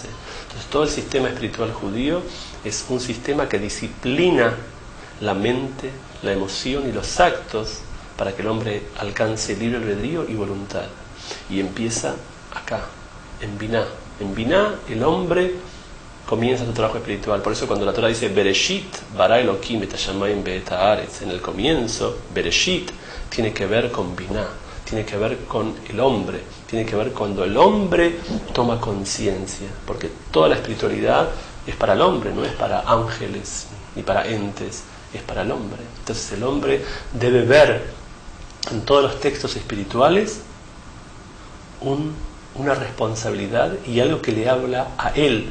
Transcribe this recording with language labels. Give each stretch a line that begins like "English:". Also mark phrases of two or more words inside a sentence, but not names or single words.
Spanish: Entonces todo el sistema espiritual judío es un sistema que disciplina la mente, la emoción y los actos para que el hombre alcance libre albedrío y voluntad. Y empieza acá, en Biná. En Biná el hombre comienza su trabajo espiritual. Por eso cuando la Torah dice
Hebrew: בראשית ברא אלוהים את השמים ואת הארץ,
Spanish: en el comienzo, Bereshit tiene que ver con Biná, tiene que ver con el hombre, tiene que ver cuando el hombre toma conciencia, porque toda la espiritualidad es para el hombre, no es para ángeles ni para entes, es para el hombre. Entonces el hombre debe ver en todos los textos espirituales una responsabilidad y algo que le habla a él.